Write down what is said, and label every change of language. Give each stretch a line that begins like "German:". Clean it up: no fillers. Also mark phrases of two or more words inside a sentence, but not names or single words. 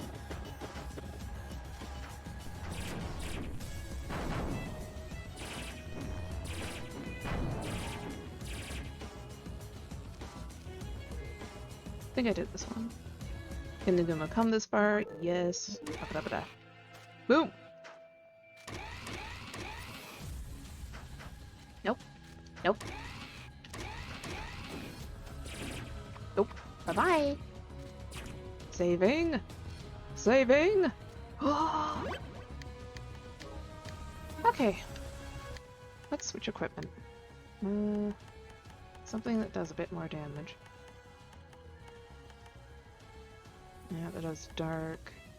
English: I think I did this one. Can the Guma come this far? Yes. Ba-ba-da-ba-da. Boom! Nope. Nope. Nope. Bye-bye! Saving! Saving! Okay. Let's switch equipment. Something that does a bit more damage. Yeah, that does dark.